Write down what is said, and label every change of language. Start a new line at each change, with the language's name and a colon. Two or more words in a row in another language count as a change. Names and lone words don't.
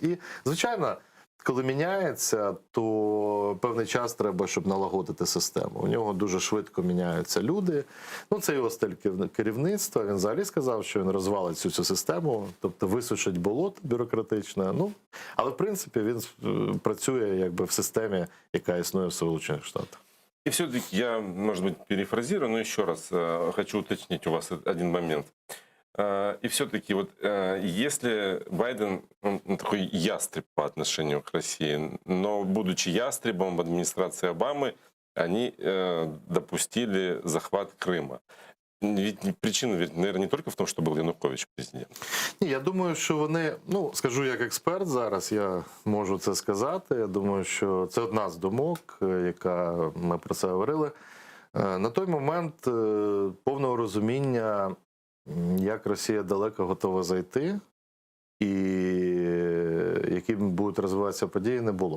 Ukrainian: І, звичайно, коли міняється, то певний час треба, щоб налагодити систему. У нього дуже швидко міняються люди. Це його стиль керівництва. Він взагалі сказав, що він розвалить всю цю систему, тобто висушить болото бюрократичне. Але, в принципі, він працює якби в системі, яка існує в Сполучених Штатах.
Russian: И все-таки я, может быть, перефразирую, но еще раз хочу уточнить у вас один момент. И все-таки если Байден такой ястреб по отношению к России, но будучи ястребом администрации Обамы, они допустили захват Крыма. Ведь причина, наверное, не только в том, что был Янукович президент.
Ukrainian: Ні, я думаю, що вони, скажу як експерт зараз, я можу це сказати. Я думаю, що це одна з думок, яка ми про це говорили. На той момент повного розуміння, як Росія далеко готова зайти, і яким будуть розвиватися події, не було.